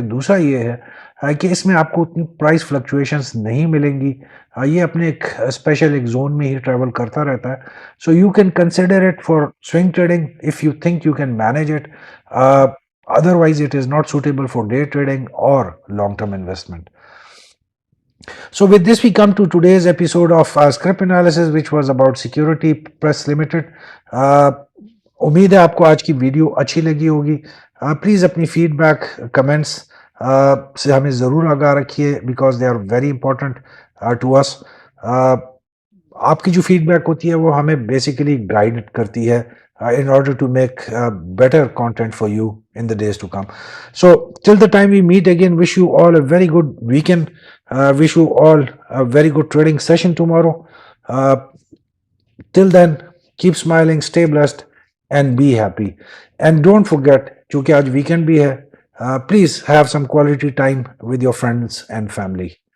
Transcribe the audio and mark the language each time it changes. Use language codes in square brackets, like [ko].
[ur] دوسرا یہ ہے کہ اس میں آپ کو اتنی پرائس فلکچویشنز نہیں ملیں گی، یہ اپنے ایک اسپیشل ایک زون میں ہی ٹریول کرتا رہتا ہے. [en] So you can consider it for swing trading if you think you can manage it, otherwise it is not suitable for day trading or long term investment. So with this we come to today's episode of script analysis, which was about Security Press Limited. [ur] امید ہے آپ کو آج کی video اچھی لگی ہوگی. Please اپنی فیڈ بیک کمنٹس سے ہمیں ضرور آگاہ رکھیے، [en] Because they are very important to us. [ur] آپ کی جو فیڈ بیک ہوتی ہے وہ ہمیں بیسیکلی گائیڈ کرتی ہے [en] in order to make better content for you in the days to come. So till the time we meet again, wish you all a very good weekend, wish you all a very good trading session tomorrow. Till then, keep smiling, stay blessed and be happy. And don't forget, [ur] چونکہ آج [en] weekend بھی ہے, please have some quality time with your friends and family.